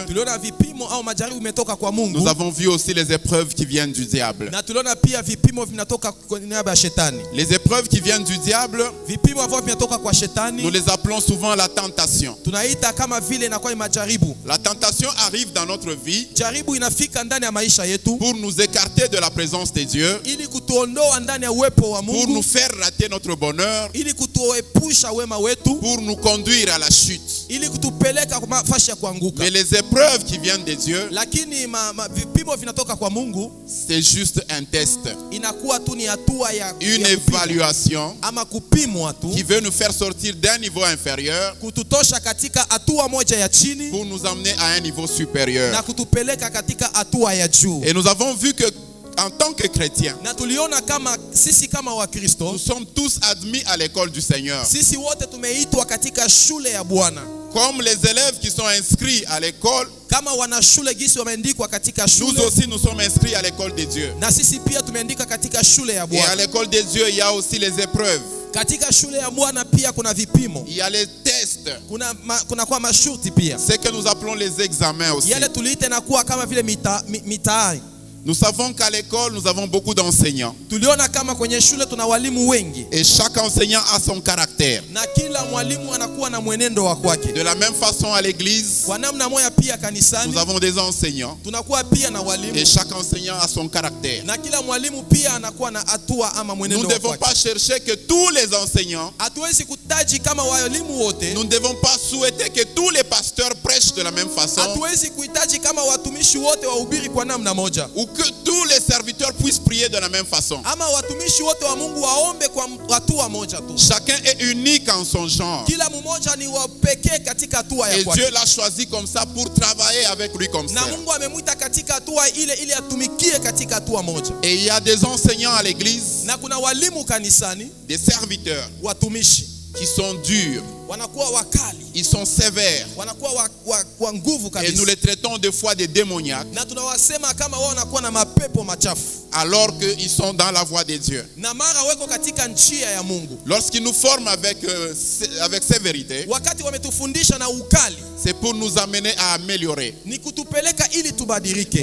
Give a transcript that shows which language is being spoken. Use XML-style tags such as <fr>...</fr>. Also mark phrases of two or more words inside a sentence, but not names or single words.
<sw>Tuliona vipimo au majaribu umetoka kwa Mungu.</sw> <fr>Nous avons vu aussi les épreuves qui viennent du diable.</fr> <sw>Na tuliona pia vipimo vinatoka kwa niaba ya shetani.</sw> <fr>Les épreuves qui viennent du diable,</fr> <sw>Vipimo ambavyo vinatoka kwa shetani</sw> <fr>nous les appelons souvent la tentation.</fr> <sw>tunaita kama vile inakuwa ni majaribu.</sw> <fr>La tentation arrive dans notre vie</fr> <sw>Jaribu inafika ndani ya maisha yetu</sw> <fr>pour nous écarter de la présence de Dieu,</fr> <sw>ili kutuondoa ndani ya uwepo wa</sw> <fr>pour</fr> <sw>Mungu,</sw> <fr>nous faire rater notre bonheur,</fr> <sw>ili kutuepusha wema wetu,</sw> <fr>pour nous conduire à la chute.</fr> <sw>ili kutupeleka kwa nafasi ya kuanguka.</sw> <fr>Mais les épreuves qui viennent de Dieu,</fr> <sw>Lakini vipimo vinatoka kwa Mungu</sw> <fr>c'est juste un test,</fr> <sw>inakuwa tu ni hatua ya</sw> <fr>une</fr> <sw>ya kupimwa,</sw> <fr>évaluation</fr> <sw>ama kupimwa tu</sw> <fr>qui veut nous faire sortir d'un niveau inférieur</fr> <sw>kututosha katika hatua moja ya chini</sw> <fr>pour nous emmener à un niveau supérieur.</fr> <sw>na kutupeleka katika hatua ya juu.</sw> <fr>Et nous avons vu que en tant que chrétiens,</fr> <sw>Na tuliona kama sisi kama Wakristo</sw> <fr>nous sommes tous admis à l'école du Seigneur.</fr> <sw>sisi wote tumeitwa katika shule ya Bwana.</sw> <fr>Comme les élèves qui sont inscrits à l'école,</fr> <sw>Kama wana shule gisi wameandikwa katika</sw> <fr>nous</fr> <sw>shule,</sw> <fr>aussi nous sommes inscrits à l'école de Dieu.</fr> <sw>na sisi pia tumeandika katika shule ya</sw> <fr>Et à</fr> <sw>Bwana.</sw> <fr>l'école de Dieu, il y a aussi les épreuves.</fr> <sw>Katika shule ya Bwana pia kuna vipimo.</sw> <fr>Il y a les tests.</fr> <sw>Kuna kwa masharti pia.</sw> <fr>C'est que nous appelons les examens aussi.</fr> <sw>Yale tuliite na kuwa kama vile mitaani.</sw> <fr>Nous savons qu'à l'école, nous avons beaucoup d'enseignants.</fr> <sw>Tuliona kama kwenye shule tuna walimu wengi.</sw> <fr>Et chaque enseignant a son caractère.</fr> <sw>Na kila mwalimu anakuwa na mwenendo wa kwake.</sw> <fr>De la même façon à l'église,</fr> <sw>Kwa namna moja pia kanisani,</sw> <fr>nous avons des enseignants.</fr> <sw>tunakuwa pia na walimu.</sw> <fr>Et chaque enseignant a son caractère.</fr> <sw>Na kila mwalimu pia anakuwa na hatua ama</sw> <fr>Nous</fr> <sw>mwenendo</sw> <fr>ne</fr> <sw>wa</sw> <fr>devons</fr> <sw>kwake.</sw> <fr>pas chercher que tous les enseignants,</fr> <sw>Hatuwezi kutaji kama walimu wote.</sw> <fr>nous ne devons pas souhaiter que tous les pasteurs prêchent de la même façon.</fr> <sw>Hatuwezi kuhitaji kama watumishi wote wahubiri kwa namna moja.</sw> <fr>Ou que tous les serviteurs puissent prier de la même façon.</fr> <sw>Ama watumishi wote wa Mungu waombe kwa hatua moja tu.</sw> <fr>Chacun est unique en son genre.</fr> <sw>Kila mmoja ni wa pekee katika hatua ya</sw> <fr>Et</fr> <sw>kwake.</sw> <fr>Dieu l'a choisi comme ça pour travailler avec lui comme</fr> <sw>Na</sw> <fr>ça.</fr> <sw>Mungu amemwita katika hatua ile ili atumikie katika hatua moja.</sw> <fr>Et il y a des enseignants à l'église,</fr> <sw>Na kuna walimu kanisani,</sw> <fr>des serviteurs</fr> <sw>watumishi</sw> <fr>qui sont durs,</fr> <sw>wanakuwa wakali,</sw> <fr>ils sont sévères.</fr> <sw>wanakuwa wa nguvu</sw> <fr>Et</fr> <sw>kabisa.</sw> <fr>nous les traitons des fois des démoniaques,</fr> <sw>Na tunawasema kama wao wanakuwa na mapepo machafu.</sw> <fr>alors qu'ils sont dans la voie de Dieu.</fr> <sw>Na mara weko katika njia ya Mungu.</sw> <fr>Lorsqu'ils nous forment avec sévérité,</fr> <sw>Wakati wametufundisha na ukali,</sw> <fr>c'est pour nous amener à améliorer.</fr> <sw>ni kutupeleka ili tubadilike.</sw>